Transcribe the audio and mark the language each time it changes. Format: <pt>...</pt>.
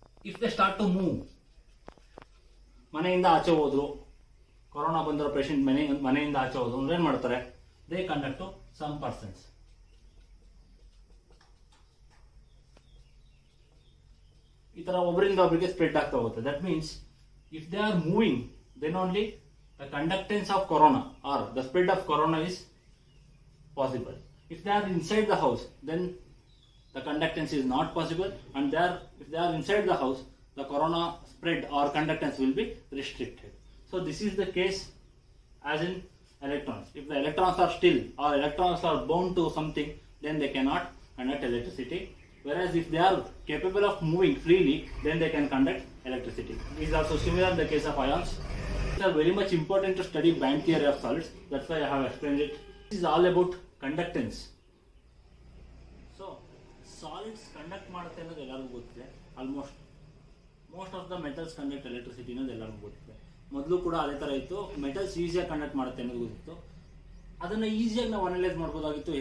<en>if they start to move,</en> <kn>ಮನೆಯಿಂದ ಆಚೆ ಹೋದ್ರು, ಕೊರೋನಾ ಬಂದಿರೋ ಪೇಷಂಟ್ ಮನೆಯಿಂದ ಆಚೆ ಹೋದ್ರು ಅಂದ್ರೆ ಏನ್ ಮಾಡ್ತಾರೆ,</kn> <en>They conduct to some persons.</en> <kn>ಈ ತರ ಒಬ್ಬರಿಂದ ಒಬ್ಬರಿಗೆ ಸ್ಪ್ರೆಡ್ ಆಗ್ತಾ ಹೋಗುತ್ತೆ.</kn> <en>That means if they are moving, then only the conductance of corona or the spread of corona is possible. If they are inside the house, then the conductance is not possible, and if they are inside the house, the corona spread or conductance will be restricted. So this is the case as in electrons. If the electrons are still or electrons are bound to something, then they cannot conduct electricity. Whereas if they are capable of moving freely, then they can conduct electricity. This is also similar in the case of ions. It is very much important to study band theory of solids. That's why I have explained it. This is all about conductance. So, solids conduct</en> <kn>ಮಾಡುತ್ತೆ ಅನ್ನೋದು ಎಲ್ಲರಿಗೂ ಗೊತ್ತಿದೆ.</kn> <en>almost most of the metals conduct electricity</en> <kn>ಅನ್ನೋದು ಎಲ್ಲರಿಗೂ ಗೊತ್ತಿದೆ. ಮೊದಲು ಕೂಡ ಅದೇ ಥರ ಇತ್ತು. ಮೆಟಲ್ಸ್ ಈಸಿಯಾಗಿ ಕಂಡಕ್ಟ್ ಮಾಡುತ್ತೆ ಅನ್ನೋದು ಗೊತ್ತಿತ್ತು. ಅದನ್ನು ಈಸಿಯಾಗಿ ನಾವು ಅನಲೈಸ್ ಮಾಡ್ಬೋದಾಗಿತ್ತು.</kn>